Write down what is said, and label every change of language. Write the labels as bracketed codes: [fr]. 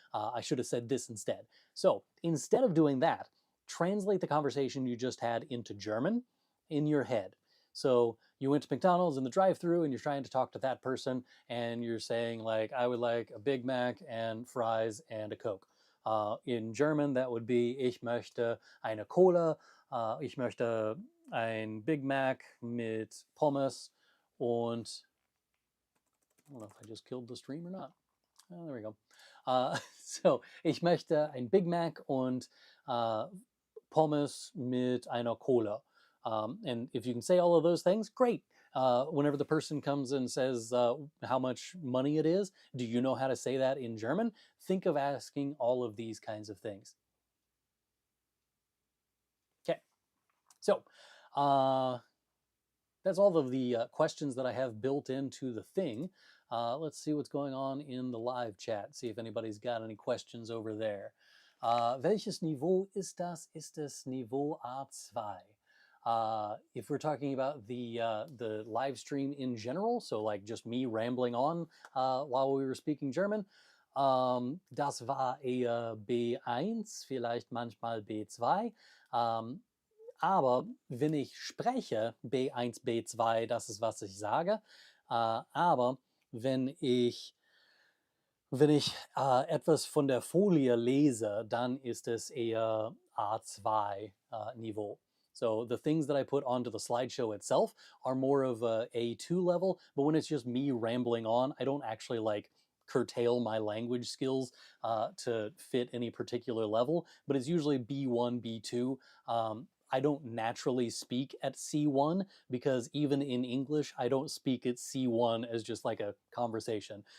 [en] I should have said this instead. So instead of doing that, translate the conversation you just had into German in your head. So you went to McDonald's in the drive-thru and you're trying to talk to that person and you're saying like, I would like a Big Mac and fries and a Coke. In German, that would be, [de] ich möchte eine Cola, ich möchte ein Big Mac mit Pommes und [en] I don't know if I just killed the stream or not. Oh, there we go. [de] So, ich möchte ein Big Mac und Pommes mit einer Cola. [en] And if you can say all of those things, great. Whenever the person comes and says how much money it is, do you know how to say that in German? Think of asking all of these kinds of things. Okay, so that's all of the questions that I have built into the thing. Let's see what's going on in the live chat, see if anybody's got any questions over there. [de] Welches Niveau ist das? Ist es Niveau A2? [en] If we're talking about the live stream in general, so like just me rambling on while we were speaking German, [de] das war eher B1, vielleicht manchmal B2. Aber wenn ich spreche, B1, B2, das ist, was ich sage. Aber wenn ich, wenn ich etwas von der Folie lese, dann ist es eher A2 Niveau. [en] So the things that I put onto the slideshow itself are more of a A2 level, but when it's just me rambling on, I don't actually like curtail my language skills to fit any particular level, but it's usually B1, B2. I don't naturally speak at C1 because even in English, I don't speak at C1 as just like a conversation.